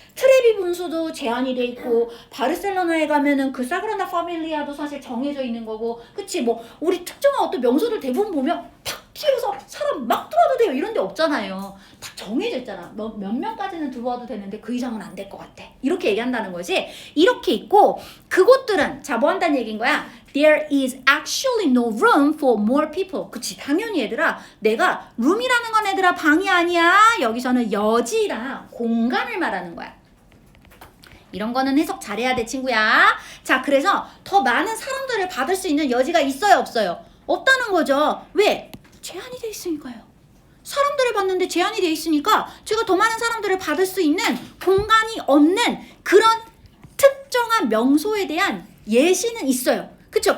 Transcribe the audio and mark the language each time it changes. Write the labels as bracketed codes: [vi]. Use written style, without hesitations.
[ko] 트레비 분수도 제한이 돼 있고, 바르셀로나에 가면은 그 사그라다 파밀리아도 사실 정해져 있는 거고, 그치? 뭐 우리 특정한 어떤 명소들 대부분 보면 탁 튀어서 사람 막 들어와도 돼요. 이런 데 없잖아요. 딱 정해져 있잖아. 몇 명까지는 들어와도 되는데 그 이상은 안 될 것 같아. 이렇게 얘기한다는 거지. 이렇게 있고, 그곳들은 자, 뭐 한다는 얘기인 거야? [en] There is actually no room for more people. [ko] 그치? 당연히 얘들아, 내가 room이라는 건 얘들아 방이 아니야. 여기서는 여지랑 공간을 말하는 거야. 이런 거는 해석 잘해야 돼, 친구야. 자, 그래서 더 많은 사람들을 받을 수 있는 여지가 있어요, 없어요? 없다는 거죠. 왜? 제한이 돼 있으니까요. 사람들을 받는데 제한이 돼 있으니까 제가 더 많은 사람들을 받을 수 있는 공간이 없는 그런 특정한 명소에 대한 예시는 있어요. 그쵸?